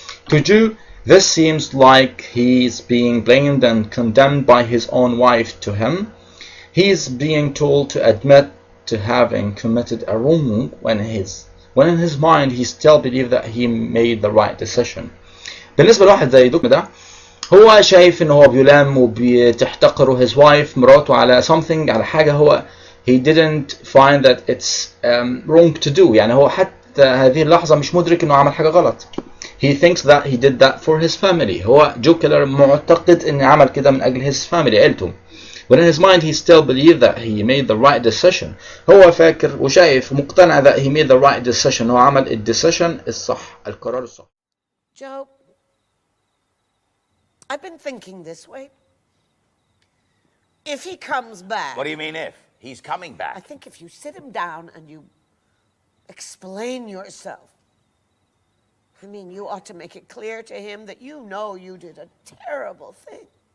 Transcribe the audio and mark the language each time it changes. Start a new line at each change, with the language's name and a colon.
English: To Joe, this seems like he's being blamed and condemned by his own wife to him. He's being told to admit to having committed a wrong when in his mind he still believes that he made the right decision.
Arabic: بالنسبة لواحد زي دوك ده، هو شايف ان هو بيلام وبتحتقره
English: his wife،
Arabic: مراته، على something، على حاجة هو
English: he didn't find that it's wrong to do.
Arabic: يعني هو حتى هذه اللحظة مش مدرك انه عمل حاجة غلط.
English: He thinks that he did that for his family.
Arabic: هو جو كيلر معتقد ان عمل كده من اجل
English: his family،
Arabic: عيلته.
English: But in his mind he still believed that he made the right decision.
Arabic: هو فاكر وشايف ومقتنع
English: that he made the right decision.
Arabic: هو عمل الديسيشن الصح، القرار الصح.
English: Joe, I've been thinking this way. If he comes back... What do you mean if? He's coming back. I think if you sit him down and you explain yourself, I mean, you ought to make it clear to him that you know you did a terrible thing.